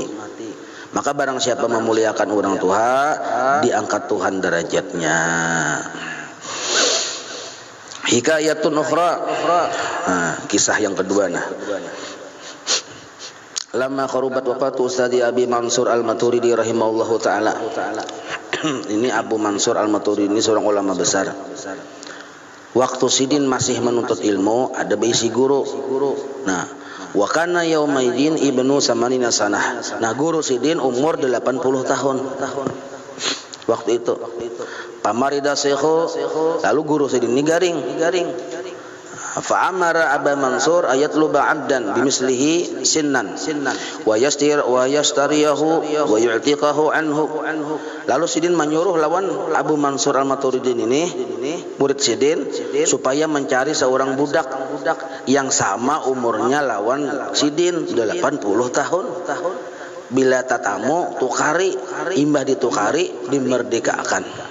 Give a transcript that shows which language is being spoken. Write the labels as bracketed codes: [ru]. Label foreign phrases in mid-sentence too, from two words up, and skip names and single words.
[bjn] Maka barang siapa memuliakan orang tua, diangkat Tuhan derajatnya. [ar] حكاية أخرى. [bjn] Nah, kisah yang kedua nah. [ar] لما قربت وفاة الأستاذ أبي منصور الماتريدي رحمه الله تعالى. [bjn] Ini Abu Mansur Al-Maturidi ini seorang ulama besar. Waktu Sidin masih menuntut ilmu, ada bisi guru. [ar] Nah, وكان يومئذ ابن ثمانين سنة. [bjn] Nah, guru Sidin umur 80 tahun. Waktu itu. [ar] فمرض الشيخ, [bjn] lalu guru Sidin ini garing. [ar] فأمر أبا منصور أن يطلب عبدا بمثله سنا ويشتريه ويعتقه عنه. [bjn] Lalu Sidin menyuruh lawan Abu Mansur Al-Maturidi ini, murid Sidin, supaya mencari seorang budak yang sama umurnya lawan Sidin, 80 tahun. Bila tatamu tukari, imbah ditukari, dimerdekakan.